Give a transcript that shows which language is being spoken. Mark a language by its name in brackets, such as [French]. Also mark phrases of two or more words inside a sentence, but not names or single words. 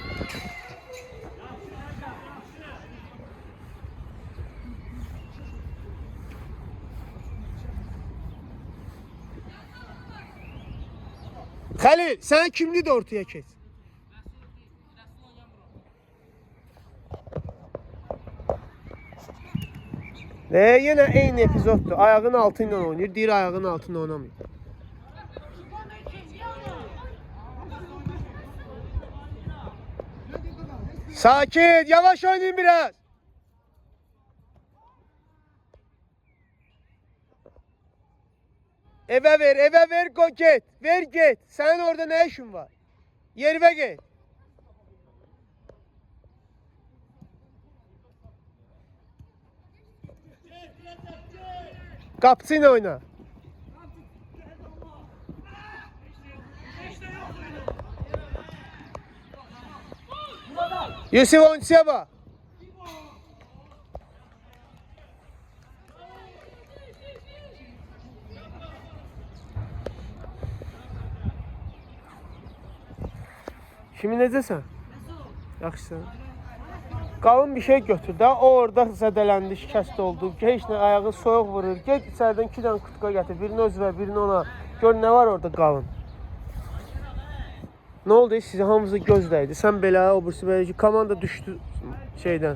[Azerbaijani] Xəlil, sən kimli də ortaya keç. Yenə eyni epizoddur. Ayağın altı ilə oynayır, deyir ayağın altında oynamıyor. Sakin, yavaş oynayın biraz. Eve ver, go get. Ver get. [Turkish] Senin orada ne işin var? Yerine git. Kapısıyla oyna. Yusuf oyuncuya bak. [Azerbaijani] Şimdi necəsən? Yaxşısan. Qalın bir şey götür də. O orada zədələndi, şikəst oldu. Heç nə ayağı soyuq vurur. Get içərdən 2 dənə kutka gətir. Birini özünə, birini ona. Gör nə var orada qalın. Nə oldu? Sizə hamınızı gözləydi. Sən belə, o birisi belə ki, komanda düşdü şeydən.